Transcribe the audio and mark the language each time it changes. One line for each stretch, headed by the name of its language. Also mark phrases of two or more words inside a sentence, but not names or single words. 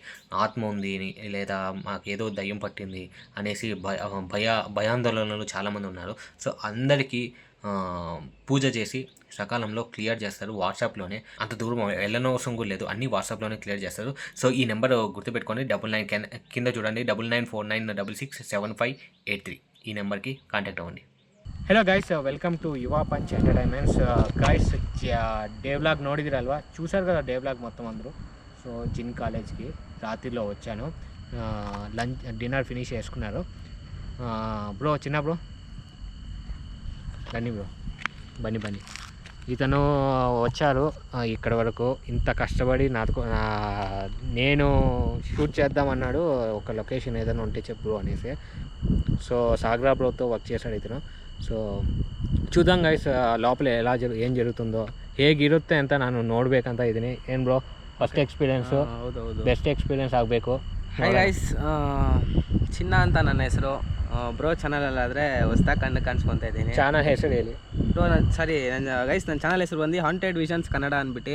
Telugu: ఆత్మ ఉంది లేదా మాకు ఏదో దయ్యం పట్టింది అనేసి భయాందోళనలు చాలామంది ఉన్నారు. సో అందరికీ పూజ చేసి సకాలంలో క్లియర్ చేస్తారు. వాట్సాప్లోనే, అంత దూరం వెళ్ళనవసరం కూడా లేదు, అన్నీ వాట్సాప్లోనే క్లియర్ చేస్తారు. సో ఈ నెంబర్ గుర్తుపెట్టుకొని 99 కింద చూడండి, 9949667583 ఈ నెంబర్కి కాంటాక్ట్ అవ్వండి.
English: Hello guys, welcome to Yuva Punch Entertainments.
Telugu: ಗೈಸ್
English: day vlog
Telugu: ನೋಡಿದಿರಲ್ವಾ, చూసారు కదా
English: day vlog
Telugu: మొత్తం అందరూ. సో జిన్ కాలేజ్కి రాత్రిలో వచ్చాను,
English: dinner finish
Telugu: చేసుకున్నారు. బ్రో చిన్న బ్రో బన్నీ బ్రో బన్నీ ఇతను వచ్చారు ఇక్కడ వరకు. ఇంత కష్టపడి నేను షూట్ చేద్దామన్నాడు. ఒక లొకేషన్ ఏదైనా ఉంటే చెప్పు అనేసి. సో సాగరా బ్రోతో వర్క్ చేశాడు ఇతను. ಸೊ చూద్దాం ಗೈಸ್ లోపల ఏం జరుగుతుందో,
Kannada: ಹೇಗಿರುತ್ತೆ ಅಂತ ನಾನು ನೋಡಬೇಕಂತ ಇದ್ದೀನಿ. ಏನು ಬ್ರೋ
English: first experience?
Kannada: ಹೌದು,
English: best experience
Kannada: ಆಗಬೇಕು.
English: hi guys,
Kannada: ಚಿನ್ನ ಅಂತ ನನ್ನ ಹೆಸರು. ಬ್ರೋ ಚಾನಲಲ್ಲಾದರೆ ಹೊಸ್ದಾಗಿ ಕಾಣಿಸ್ಕೊತಾ ಇದ್ದೀನಿ. ಚಾನಲ್ ಹೆಸರು ಹೇಳಿ ಬ್ರೋ. ನನ್ನ ಚಾನಲ್ ಹೆಸರು ಬಂದು ಹಾಂಟೆಡ್ ವಿಷನ್ಸ್ ಕನ್ನಡ ಅಂದ್ಬಿಟ್ಟು.